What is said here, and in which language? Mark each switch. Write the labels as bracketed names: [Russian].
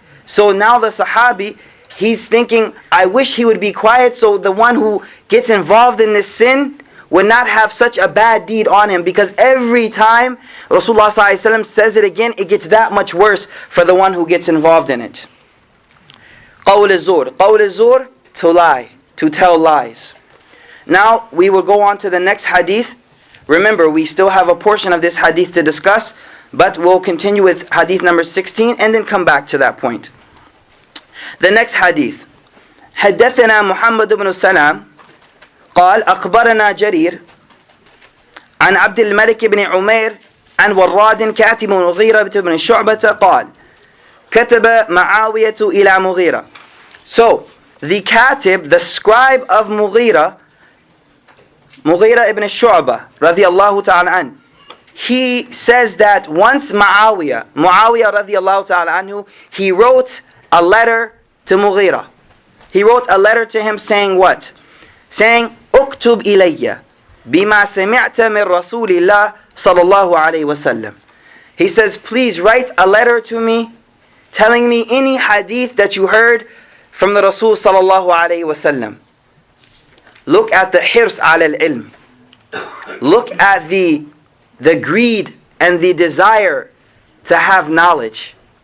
[English] So now the Sahabi, he's thinking, I wish he would be quiet so the one who gets involved in this sin would not have such a bad deed on him, because every time Rasulullah ﷺ says it again, it gets that much worse for the one who gets involved in it. Qawl az-zur. Qawl az-zur, to lie, to tell lies. Now we will go on to the next hadith. Remember, we still have a portion of this hadith to discuss, but we'll continue with hadith number 16 and then come back to that point. The next hadith. [Arabic] حدثنا محمد بن سلام قال أخبرنا جرير عن عبد الملك بن عمير عن وراد كاتب مغيرة بن شعبة قال كتب معاوية إلى مغيرة. [English] So the katib, the scribe of Mughira ibn Shu'bah radiyallahu ta'ala an, he says that once Muawiyah radiyallahu ta'ala anhu, he wrote a letter to Mughira. He wrote a letter to him saying what? Saying, [Arabic] اكتب إلي بما سمعت من رسول الله صلى الله عليه وسلم. [English] He says, please write a letter to me telling me any hadith that you heard from the Rasul sallallahu alayhi wasallam. Look at the hirs ala al-ilm. Look at the greed and the desire to have knowledge.